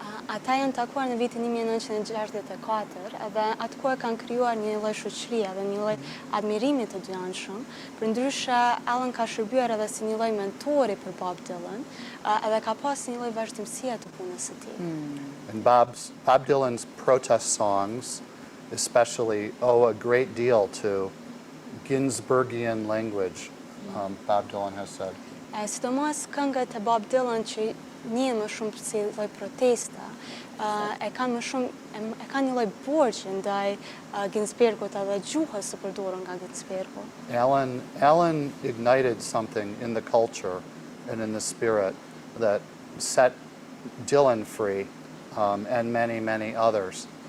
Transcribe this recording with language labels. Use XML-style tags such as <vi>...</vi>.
<sq>Ata janë takuar në vitin 1964 edhe atë kohë kanë krijuar një lloj shoqërie dhe një lloj admirimi të dyjanshëm. Përndryshe Allen ka shërbyer edhe si një lloj mentori për Bob Dylan, edhe ka pas një lloj vazhdimësie të punës së tij.</sq> <en>And Bob Dylan's protest songs especially owe a great deal to Ginsbergian language, Bob Dylan has said.</en> <sq>Sidomos këngët e Bob Dylan që njihen më shumë si lloj protesta, e kanë një lloj borxhi ndaj Ginsbergut edhe gjuhës së përdorur nga Ginsbergu.</sq> <en>Allen ignited something in the culture and in the spirit that set Dylan free, and many, many others.</en>